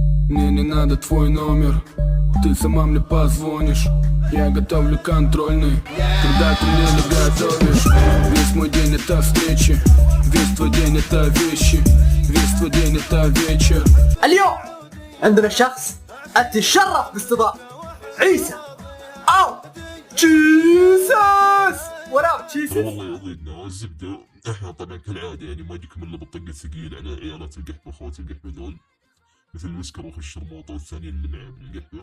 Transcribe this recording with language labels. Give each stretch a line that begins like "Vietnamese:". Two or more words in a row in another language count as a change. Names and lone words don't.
Russian: Мне не надо твой номер, ты сама мне позвонишь. Я готовлю контрольный, когда ты мне наготовишь. Весь мой день это встречи, весь твой день это вещи, весь твой день это вечер.
Arabic: اليوم عندنا شخص أتشرف باستضافة عيسى أو جيسس. ورا جيسس. والله يرضينا الزبدة. احنا طبعا كالعادة يعني ما نجيكم الا بالطق الثقيل على عيالات القحبة اخوات القحبة ذول، مثل الوسكر واخو الشرموطة والثانيين اللي معاه بالقحبة.